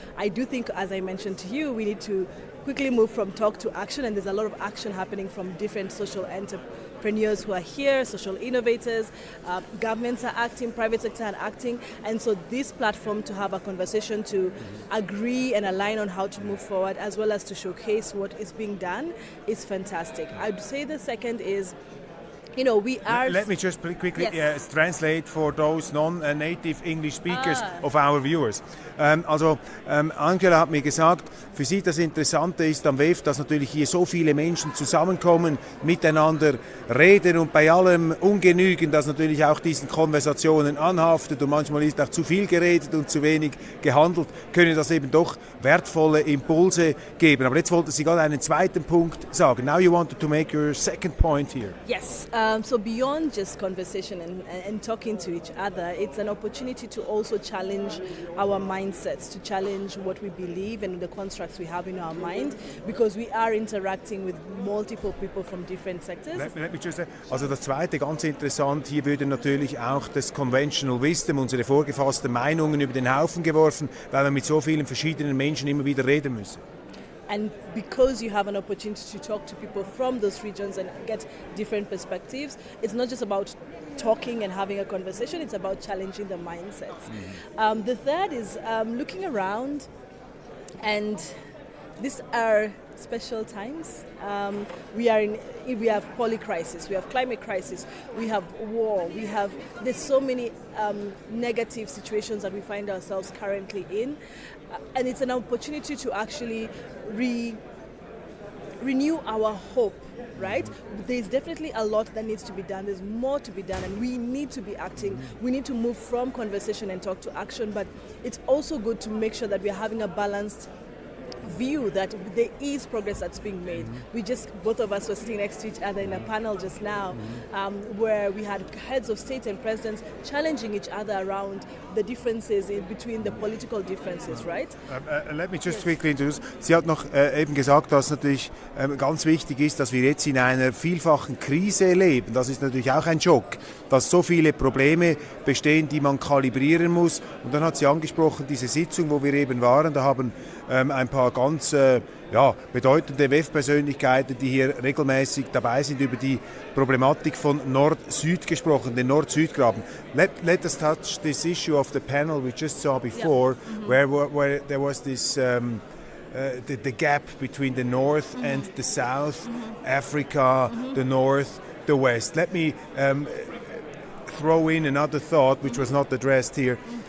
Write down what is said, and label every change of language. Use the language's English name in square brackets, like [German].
[English] I do think, as I mentioned to you, we need to quickly move from talk to action, and there's a lot of action happening from different social entrepreneurs who are here, social innovators, governments are acting, private sector are acting, and so this platform to have a conversation to agree and align on how to move forward, as well as to showcase what is being done, is fantastic. I'd say the second is, you know, we are... Let me just quickly Yes. translate for those non-native English speakers of our viewers. [German] Angela hat mir gesagt, für sie das Interessante ist am WEF, dass natürlich hier so viele Menschen zusammenkommen, miteinander reden und bei allem Ungenügen, das natürlich auch diesen Konversationen anhaftet und manchmal ist auch zu viel geredet und zu wenig gehandelt, können das eben doch wertvolle Impulse geben. Aber jetzt wollte sie gerade einen zweiten Punkt sagen. [English] Now you wanted to make your second point here. Yes, so beyond just conversation and talking to each other, it's an opportunity to also challenge our mindsets, to challenge what we believe and the constructs we have in our mind, because we are interacting with multiple people from different sectors. Let me just say, [German] also das Zweite, ganz interessant, hier würde natürlich auch das Conventional Wisdom, unsere vorgefassten Meinungen über den Haufen geworfen, weil wir mit so vielen verschiedenen Menschen immer wieder reden müssen. [English] And because you have an opportunity to talk to people from those regions and get different perspectives, it's not just about talking and having a conversation, it's about challenging the mindsets. The third is looking around, and these are special times. We have polycrisis, we have climate crisis, we have war, there's so many negative situations that we find ourselves currently in, and it's an opportunity to actually renew our hope, right? There's definitely a lot that needs to be done. There's more to be done, and we need to be acting. We need to move from conversation and talk to action, but it's also good to make sure that we're having a balanced view that there is progress that's being made. Both of us were sitting next to each other in a panel just now, where we had heads of state and presidents challenging each other around the differences between the political differences, right? Let me just quickly introduce. [German] Sie hat noch eben gesagt, dass natürlich ganz wichtig ist, dass wir jetzt in einer vielfachen Krise leben. Das ist natürlich auch ein Schock, dass so viele Probleme bestehen, die man kalibrieren muss. Und dann hat sie angesprochen, diese Sitzung, wo wir eben waren, da haben ein paar ganz bedeutende WEF-Persönlichkeiten, die hier regelmäßig dabei sind, über die Problematik von Nord-Süd gesprochen, den Nord-Süd-Graben. [English] Let us touch this issue of the panel we just saw before, where there was this the gap between the North and the South, Africa, the North, the West. Let me throw in another thought which was not addressed here.